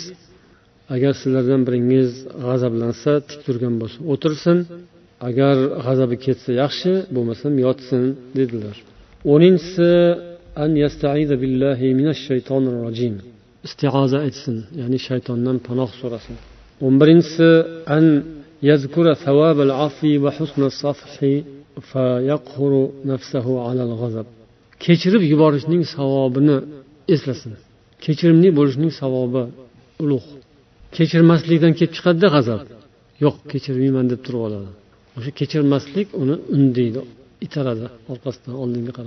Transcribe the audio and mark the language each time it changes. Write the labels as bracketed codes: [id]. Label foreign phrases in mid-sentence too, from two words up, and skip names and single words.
[uz] Agar sizlardan biringiz g'azablansa, tik turgan bo'lsa o'tirsin, agar g'azabi ketsa yaxshi, bo'lmasam yotsin dedilar. [ar] 10-inchisi أن يستعيذ بالله من الشيطان الرجيم. [uz] Isti'aza etsin, ya'ni shaytondan panoh so'rasin. [ar] 11-inchisi أن يذكر ثواب العفو وحسن الصفح فيقهر نفسه على الغضب. [uz] Kechirib yuborishning savobini eslasin. Kechirimli bo'lishning savobi ulug'. Kechirmaslikdan kelib chiqadi g'azab. Yo'q, kechirmayman deb turib oladi. O'sha kechirmaslik uni undaydi, itaradi orqasidan oldinga qarab.